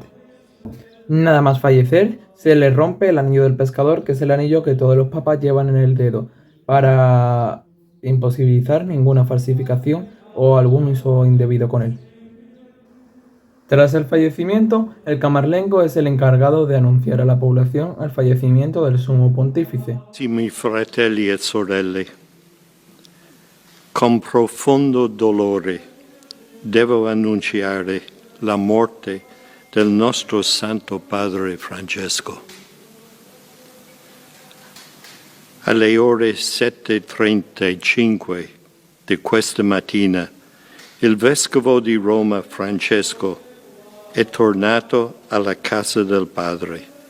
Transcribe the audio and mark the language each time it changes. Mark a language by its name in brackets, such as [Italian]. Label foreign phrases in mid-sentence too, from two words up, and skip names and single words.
[Spanish] Nada más fallecer, se le rompe el anillo del pescador, que es el anillo que todos los papas llevan en el dedo, para imposibilitar ninguna falsificación o algún uso indebido con él. Tras el fallecimiento, el camarlengo es el encargado de anunciar a la población el fallecimiento del sumo pontífice. [Italian] Carissimi fratelli e sorelle, con profondo dolore devo annunciare la morte del nostro Santo Padre Francesco. Alle ore 7:35 di questa mattina, il Vescovo di Roma Francesco è tornato alla casa del Padre.